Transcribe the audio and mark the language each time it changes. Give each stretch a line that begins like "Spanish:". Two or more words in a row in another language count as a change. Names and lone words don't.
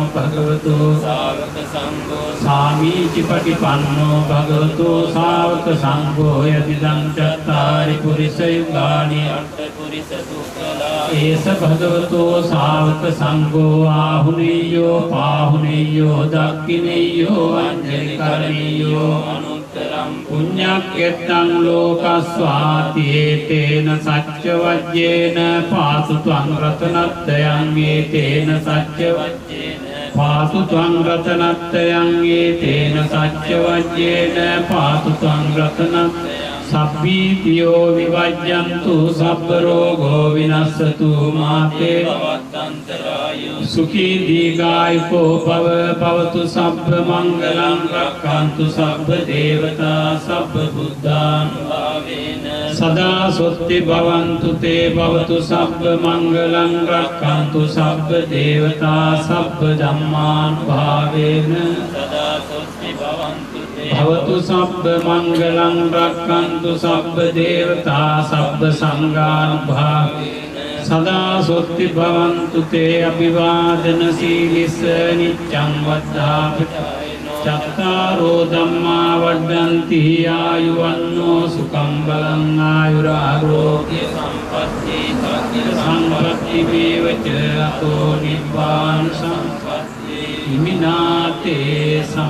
Pali: භගවතෝ ශාවක සංඝෝ සාමීචි පටිපන්නෝ භගවතෝ ශාවක සංඝෝ යදිදං චත්තාරි පුරිස යුගානි අට්ඨ පුරිස සුඛලා ඒස භගවතෝ ශාවක සංඝෝ ආහුනේයෝ පාහුනේයෝ දක්ඛිනේයෝ අංජලි කරණීයෝ අනුත්තරං පුඤ්ඤක්ඛෙත්තං ලෝකස්වාති ඒතේන සච්ච වජ්ජේන පාසු ත්වං රතනත්තයං ඒතේන සච්ච වජ්ජේන පාසු ත්වං රතනත්තයං ඒතේන සච්ච වජ්ජේන පාසු ත්වං රතනත්තයං සබ්බීතියෝ විවජ්ජන්තු සබ්බ රෝගෝ විනස්සතු මාතේ භවත්තන්තරායෝ සුඛී දීඝායුකෝ භව භවතු සබ්බ මංගලං රක්ඛන්තු සබ්බ දේවතා සබ්බ බුද්ධාන් භාවේන සදා සොත්ති භවන්තු තේ භවතු සබ්බ මංගලං රක්ඛන්තු සබ්බ දේවතා සබ්බ ධම්මාන් භාවේන සදා සොත්ති භවන්තු භවතු සබ්බ මංගලං රක්ඛන්තු සබ්බ දේවතා සබ්බ සංඝානුභාවේන සදා සොත්ති භවන්තු තේ අභිවාදන සීලිස්ස නිච්ඡං වද්ධාපචායනෝ චත්තාරෝ ධම්මා වඩ්ඩන්ති ආයුවන්නෝ සුඛං බලං ආයුරාරෝග්‍ය සම්පatti සම්පatti වේවච අතෝ නිබ්බාන සම්පatti ඉමිනාතේ සමිජ්ජතු.